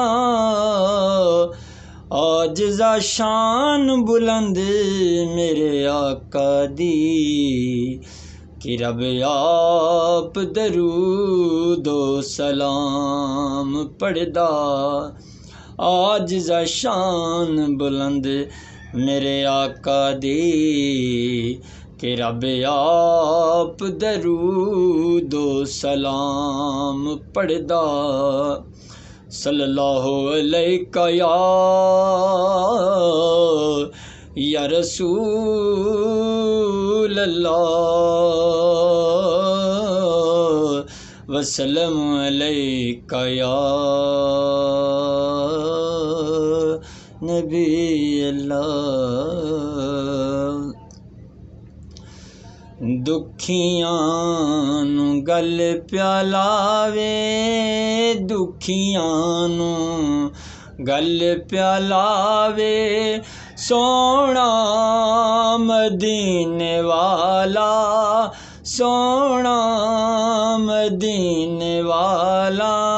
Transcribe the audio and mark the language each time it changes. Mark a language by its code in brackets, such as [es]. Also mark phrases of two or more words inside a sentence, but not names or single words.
[pa] عاجزا شان بلند میرے آقا دی، کہ رب آپ درودو سلام پڑھدا. عاجزا شان بلند میرے آقا دی، کہ رب آپ درودو سلام پڑھدا. [ar] صلى الله عليك يا رسول الله وسلم عليك يا نبي الله. [pa] دکھیاں نوں گل پیالاوے، دکھیاں نوں گل پیالاوے، سوہنا مدینے والا، سوہنا مدینے والا.